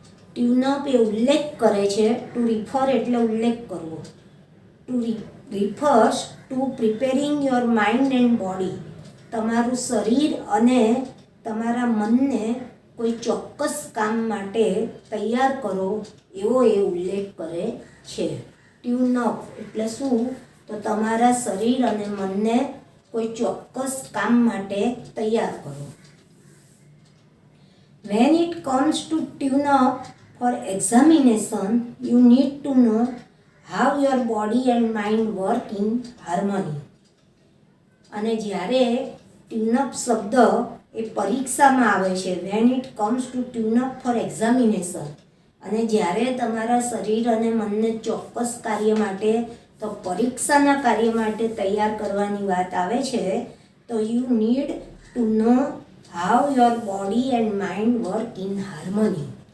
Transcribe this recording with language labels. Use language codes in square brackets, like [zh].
[gu] ટ્યુનઅપ એ ઉલ્લેખ કરે છે, ટુ રિફર એટલે ઉલ્લેખ કરવો, [en] to refers to preparing your mind and body, [gu] તમારું શરીર અને તમારા મનને કોઈ ચોક્કસ કામ માટે તૈયાર કરો એવો એ ઉલ્લેખ કરે છે. ટ્યુન અપ એટલે શું, તો તમારા શરીર અને મનને કોઈ ચોક્કસ કામ માટે તૈયાર કરો. [en] When it comes to tune up for examination, you need to know how your body and mind work in harmony. [gu] અને જ્યારે ટ્યુનઅપ શબ્દ એ પરીક્ષામાં આવે છે, [en] when it comes to tune up for examination, [gu] અને જ્યારે તમારા શરીર અને મનને ચોક્કસ કાર્ય માટે, તો પરીક્ષાના કાર્ય માટે તૈયાર કરવાની વાત આવે છે, તો [en] You need to know how your body and mind work in harmony.